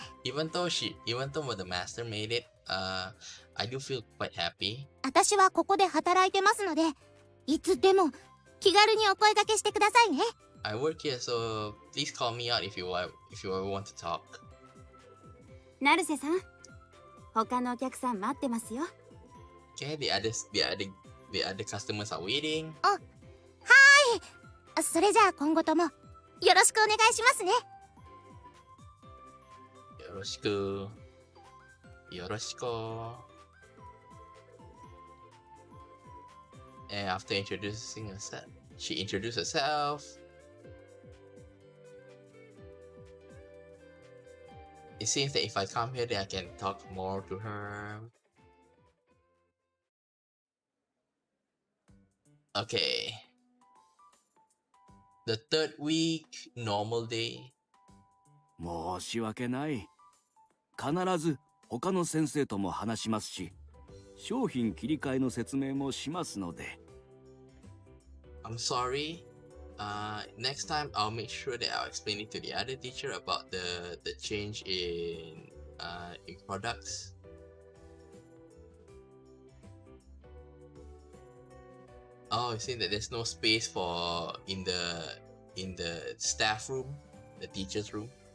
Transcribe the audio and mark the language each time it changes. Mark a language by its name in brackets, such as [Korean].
[English] Even though the master made it, I do feel quite happy. [Japanese] 私はここで働いてますので、いつでも気軽にお声掛けしてくださいね。 [English] I work here, so please call me out if you ever want to talk. [Japanese] 成瀬さん、他のお客さん待ってますよ。 [English] Okay, the other customers are waiting. [Japanese] はーい。それじゃあ今後ともよろしくお願いしますね。よろしく。よろしく。 [English] And after introducing herself, she introduced herself. It seems that if I come here, then I can talk more to her. Okay. The third week, normal day. [Japanese] 申し訳ない。必ず他の先生とも話しますし、商品切り替えの説明もしますので。 [English] I'm sorry. Next time I'll make sure that I'll explain it to the other teacher about the change in products. Oh, you see that there's no space for in the staff room, the teacher's room.